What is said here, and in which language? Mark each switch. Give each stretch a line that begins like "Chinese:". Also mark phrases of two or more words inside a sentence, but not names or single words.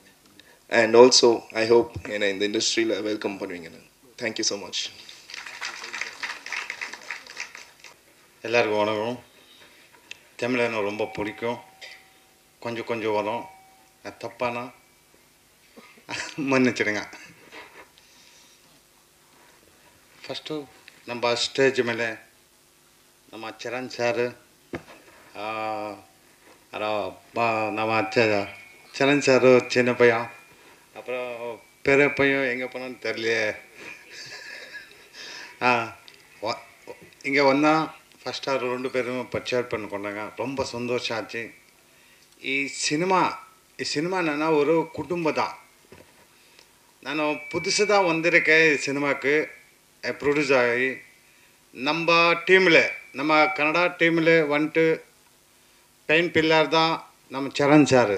English: and also I hope
Tamil: என்னை இந்த இண்டஸ்ட்ரியில் வெல்கம் பண்ணுவீங்கன்னு.
English: thank you so much.
Tamil: எல்லாருக்கும் வணக்கம். தமிழ் எனக்கு ரொம்ப பிடிக்கும், கொஞ்சம் கொஞ்சம் வரும், தப்பானா மன்னிச்சிடுங்க.
Kannada: ಫಸ್ಟು ನಮ್ಮ ಸ್ಟೇಜ್ ಮೇಲೆ ನಮ್ಮ ಚರಣ್ ಸಾರು
Tamil: நம்ம சரண் சாரு சின்ன பையன், அப்புறம் பெரிய பையன் எங்கே போனான்னு தெரியலையே. இங்கே வந்தால் ஃபஸ்ட் அவர் 2 பேரும் பர்ச்சேஸ் பண்ணி கொண்டாங்க. ரொம்ப சந்தோஷம் ஆச்சு.
Kannada: ಈ ಸಿನಿಮಾ
Tamil: என்னன்னா ஒரு குடும்பம் தான். நான் புதுசுதான் வந்திருக்கேன் சினிமாவுக்கு. ப்ரொடியூஸ் ஆகி நம்ம டீமில், நம்ம கன்னடா டீமில் வந்துட்டு
English: pain pillar
Tamil: தான் நம்ம சரண் சார்.